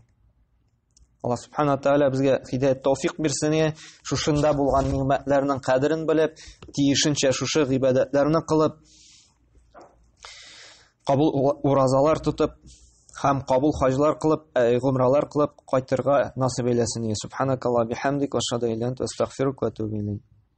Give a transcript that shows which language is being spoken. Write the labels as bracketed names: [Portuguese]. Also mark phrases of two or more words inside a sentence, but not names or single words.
[Tatar] Аллаһ [Arabic] سبحانه وتعالى [Tatar] безгә һидаят тауфик бирсен, шушында булган нимәтләрнең кадерен белеп, тиешенчә шушы гыйбадәтләрне кылып, кабул уразалар тотып, һәм кабул хаҗлар кылып, гомралар кылып кайтырга насыйп әйләсен. [Arabic] سبحانك اللهم بحمدك وأشهد أن لا إله إلا أنت أستغفرك وأتوب إليك.